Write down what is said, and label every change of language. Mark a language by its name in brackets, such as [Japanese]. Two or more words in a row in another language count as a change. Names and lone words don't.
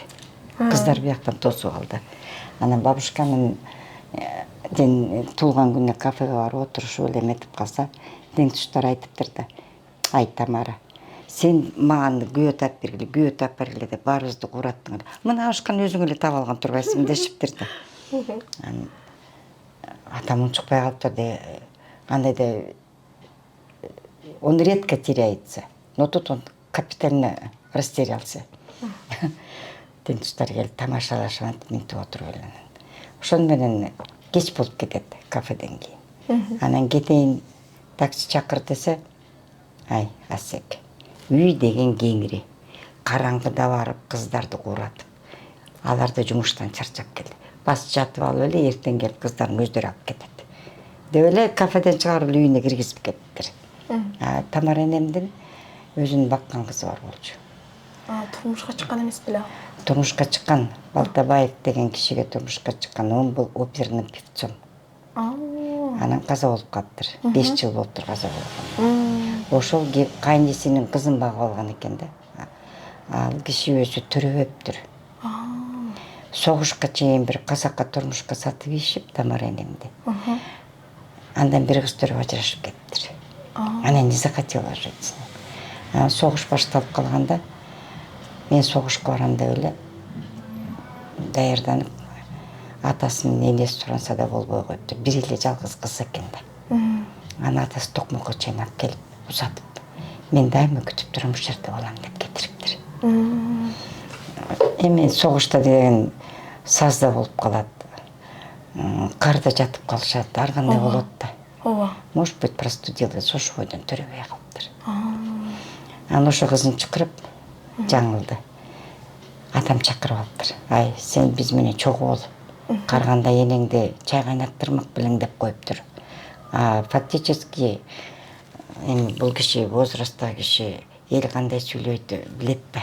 [Kyrgyz] Кыздар бияктан тосуп алды. Анан бабушканын туулган күнүнө кафеге барып отурушуп эле эметип калса, тең туштар айтыптыр да. Ай, Тамара, сен маған күйөө таап бергиле деп баарыбызды кураттың. Мына ашкан өзүң эле таап алган турбайсың дешиптир да. Атам унчукпай калыптыр де, андай да [Russian] он редко теряется, но тут он капитально растерялся. [Kyrgyz] Тең туштар келип тамашалашып антип минтип отуруп эле. Ошону менен кеч болуп кетет кафеден кийин. Анан кетейин такси чакыр десе, ай, Асек, үй деген кеңири. Караңгыда барып кыздарды кууратып, алар да жумуштан чарчап келди. Бас жатып алып эле эртең келип кыздардын өздөрү алып кетет. Деп эле кафеден чыгарып эле үйүнө киргизип кетиптир. Тамара энемдин өзүнүн баккан кызы бар болчу. Турмушка чыккан эмес беле? Турмушка чыккан, Балтабаев деген кишиге турмушка чыккан. [Russian] Он был оперным певцом. [Kyrgyz] Анан каза болуп калыптыр. 5 жыл болуптур каза болгон. Ошол кайнесинин кызын багып алган экен да. Ал киши өзү төрөбөптүр. Согушка чейин бир казакка турмушка сатып ийишип, Тамара энемди. Андан бир кыз төрөп ажырашып кетиптир. [Russian] Она не захотела жить с ним. [Kyrgyz] Согуш башталып калганда, мен согушка барам деп эле даярданып, атасынын энеси суранса да болбой коюптур. Бир эле жалгыз кыз экен да. Анан атасы токмокко чейин алып келип, узатып, мен дайыма күтүп турам ушул жерде болам деп кетириптир. Эми согушта деген сазда болуп калат. Карда жатып калышат, ар кандай болот да. [Russian] Может быть, простудилась, [Kyrgyz] ошо бойдон төрөбөй калыптыр. Анан ошо кызын чакырып, жаңылды. Атам чакырып алыптыр. Ай, сен биз менен чогуу бол. Карганда энеңди чай кайнаттырмак белең деп коюптур. Фактически эми бул киши возрасттагы киши эл кандай сүйлөйт билет да.